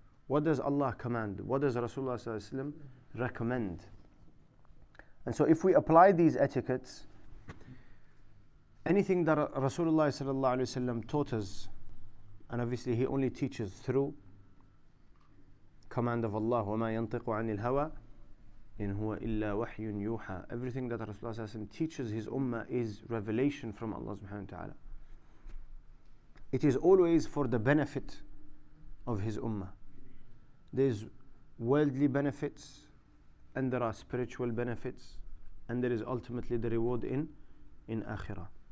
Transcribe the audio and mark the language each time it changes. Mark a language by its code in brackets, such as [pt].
[en] What does Allah command? What does Rasulullah sallallahu alaihi wasallam recommend? And so if we apply these etiquettes, anything that Rasulullah sallallahu alaihi wasallam taught us, and obviously he only teaches through command of Allah, [ar] وَمَا يَنطِقُ عَنِ الْهَوَى إِنْ هُوَ إِلَّا وَحْيٌ يُوحَى. [en] Everything that Rasulullah teaches his ummah is revelation from Allah subhanahu wa ta'ala. It is always for the benefit of his ummah. There's worldly benefits and there are spiritual benefits, and there is ultimately the reward in akhirah.